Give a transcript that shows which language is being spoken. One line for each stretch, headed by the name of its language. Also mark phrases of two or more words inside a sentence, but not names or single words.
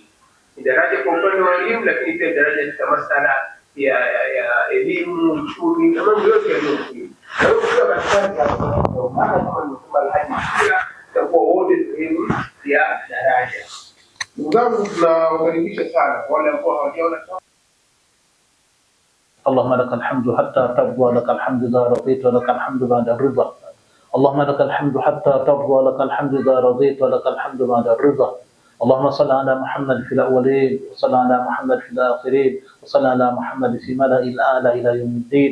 Swahili: Ni daraja kwa upande wa elimu, lakini pia daraja katika masuala ya elimu, uchumi na mambo yote yaliyokuwa. Kwa hiyo ukiwa katikati hapa ndio maana kama nimesema Alhaji Kila tutakuwa wote sehemu ya daraja. Ndugu zangu, tunawakaribisha sana wale ambao hawajaona.
Arabic: اللهم لك الحمد حتى ترضى، لك الحمد إذا رضيت، ولك الحمد بعد الرضا، اللهم لك الحمد حتى ترضى، ولك الحمد إذا رضيت، ولك الحمد بعد الرضا. اللهم صل على محمد في الأولين، وصل على محمد في الآخرين، وصل على محمد في ملأ الأعلى إلى يوم الدين.